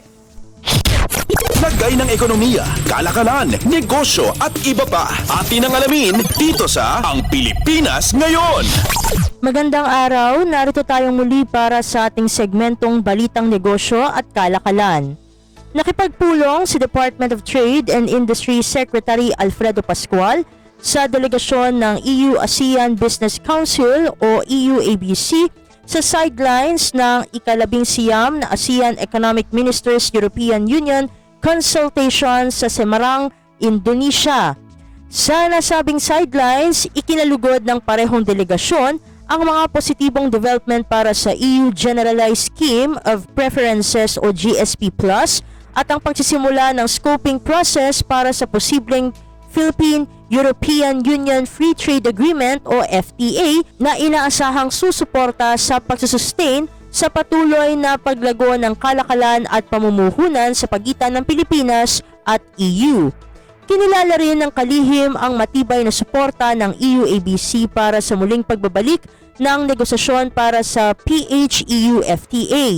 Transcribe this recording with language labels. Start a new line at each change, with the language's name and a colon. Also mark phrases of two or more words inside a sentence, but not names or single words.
Filipino: Lagay ng ekonomiya, kalakalan, negosyo at iba pa. Atin ang alamin dito sa Ang Pilipinas Ngayon. Magandang araw, narito tayong muli para sa ating segmentong Balitang Negosyo at Kalakalan. Nakipagpulong si Department of Trade and Industry Secretary Alfredo Pascual sa delegasyon ng EU-ASEAN Business Council o EU-ABC sa sidelines ng ika-19 na ASEAN Economic Ministers European Union consultation sa Semarang, Indonesia. Sa nasabing sidelines, ikinalugod ng parehong delegasyon ang mga positibong development para sa EU Generalized Scheme of Preferences o GSP Plus at ang pagsisimula ng
English: scoping process
Filipino: para sa posibleng Philippine-European Union Free Trade Agreement o FTA na inaasahang susuporta sa pagsusustain sa patuloy na paglago ng kalakalan at pamumuhunan sa pagitan ng Pilipinas at EU. Kinilala rin ng kalihim ang matibay na suporta ng EU-ABC para sa muling pagbabalik ng negosasyon para sa PH-EU FTA.